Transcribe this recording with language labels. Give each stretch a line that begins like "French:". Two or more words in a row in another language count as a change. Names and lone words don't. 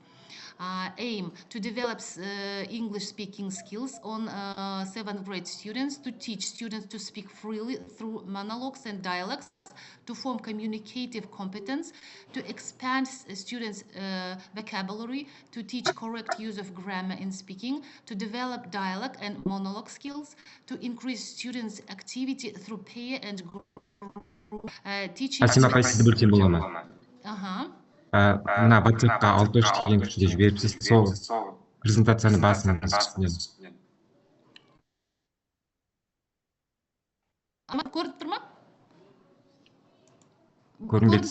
English: Aim, to develop English speaking skills on 7th grade students, to teach students to speak freely through monologues and dialogues, to form communicative competence, to expand students' vocabulary, to teach correct use of grammar in speaking, to develop dialogue and monologue skills, to increase students' activity through peer and group teaching.
Kazakh: Мына WhatsApp-қа 6 деген күшінде жіберіпсіз, сол презентацияны басыңыз үстінен. Көрініп тұр ма? Көрінбеді.